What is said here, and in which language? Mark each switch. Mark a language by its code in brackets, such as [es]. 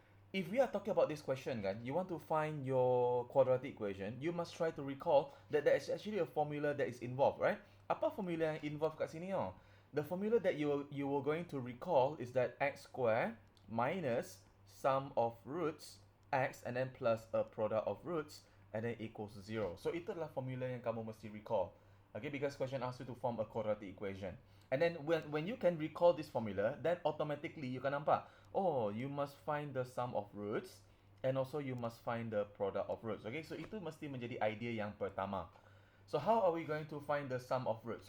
[en] If we are talking about this question kan, you want to find your quadratic equation, you must try to recall that there is actually a formula that is involved, right? [ms] Apa formula yang involved kat sini oh? [en] The formula that you were going to recall is that x square minus sum of roots x and then plus a product of roots and then equals 0. [ms] So itu adalah formula yang kamu mesti recall. [en] Okay, because question asks you to form a quadratic equation. And then when you can recall this formula, then automatically you can [ms] nampak, [en] oh, you must find the sum of roots and also you must find the product of roots. Okay, so [ms] itu mesti menjadi idea yang pertama. [en] So how are we going to find the sum of roots?